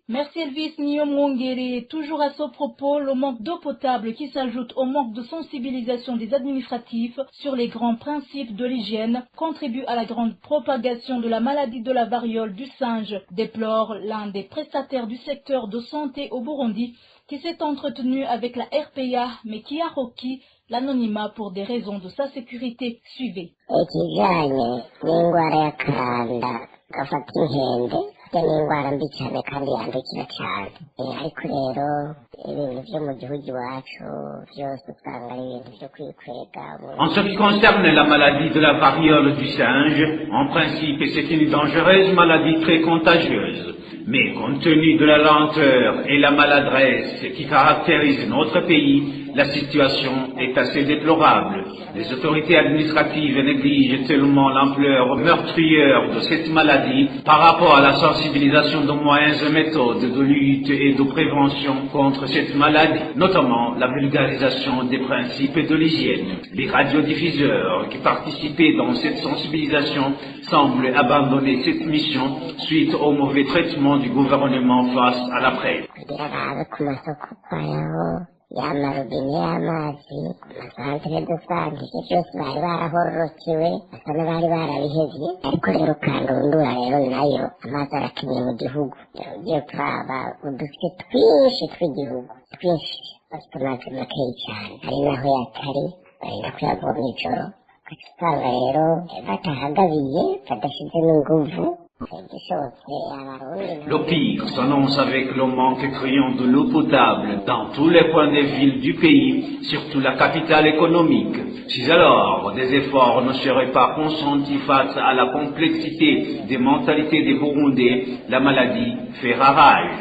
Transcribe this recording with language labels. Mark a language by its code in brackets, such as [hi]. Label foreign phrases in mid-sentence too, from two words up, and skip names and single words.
[fr] Merci Elvis Nyomongere. Toujours à ce propos, le manque d'eau potable qui s'ajoute au manque de sensibilisation des administratifs sur les grands principes de l'hygiène contribue à la grande propagation de la maladie de la variole du singe, déplore l'un des prestataires du secteur de santé au Burundi qui s'est entretenu avec la RPA mais qui a requis l'anonymat pour des raisons de sa sécurité. Suivez. [rn] Ikijanye n'ingwara y'akaranda gafata inkende n'ingwara mbi cyane kandi yandukira cyane ariko rero ibintu byo mu gihugu iwacu byose usanga ari ibintu byo kwikwega. [fr] En ce qui concerne la maladie de la variole du singe, en principe c'est une dangereuse maladie très contagieuse. Mais compte tenu de la lenteur et la maladresse qui caractérisent notre pays, la situation est assez déplorable. Les autorités administratives négligent tellement l'ampleur meurtrière de cette maladie par rapport à la sensibilisation de moyens et méthodes de lutte et de prévention contre cette maladie, notamment la vulgarisation des principes de l'hygiène. Les radiodiffuseurs qui participaient dans cette sensibilisation semblent abandonner cette mission suite au mauvais traitement du gouvernement face à la presse. [rn] Y'amarobine y'amazi amasantere dusanga ivyo byose bari barahororokewe basa n'abari barabihevye ariko rero kandundura rero nayo amazi arakeneye mu gihugu ugiye kuraba uduce twinshi tw'igihugu twinshi bafite amazi makeyi cyane ari naho yatari barinda kuyavoma ijoro ugasanga rero batahagabiye badashizemo inguvu. [fr] Le pire s'annonce avec le manque criant de l'eau potable dans tous les coins des villes du pays, surtout la capitale économique. Si alors des efforts ne seraient pas consentis face à la complexité des mentalités des Burundais, la maladie fait rage.